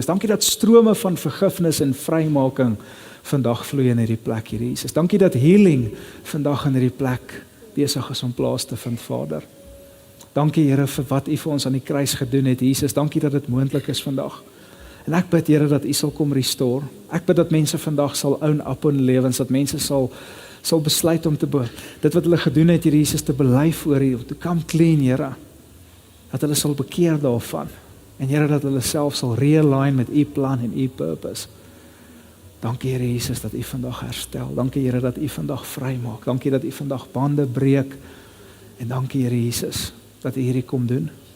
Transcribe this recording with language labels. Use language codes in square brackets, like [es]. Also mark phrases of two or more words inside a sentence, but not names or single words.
[af] Dankie dat strome van vergifnis en vrymaking vandag vloei in hierdie plek, Here Jesus. Dankie dat healing vandag in hierdie plek besig is om plaas te vind, Vader. Dankie Here vir wat U vir ons aan die kruis gedoen het, Jesus. Dankie dat dit moontlik is vandag. En ek bid Here dat U sal kom restore. Ek bid dat mense vandag sal [en] own up [af] in lewens, dat mense sal besluit om te dit wat hulle gedoen het, Here Jesus, te bely voor U, [en] to come clean, [af] Here. Dat hulle sal bekeer daarvan. En Here, dat hulle self sal realign met U plan en U purpose. Dankie Here Jesus dat U vandag herstel. Dankie Here dat U vandag vrymaak. Dankie dat U vandag bande breek. En dankie Here Jesus dat U hierdie kom doen.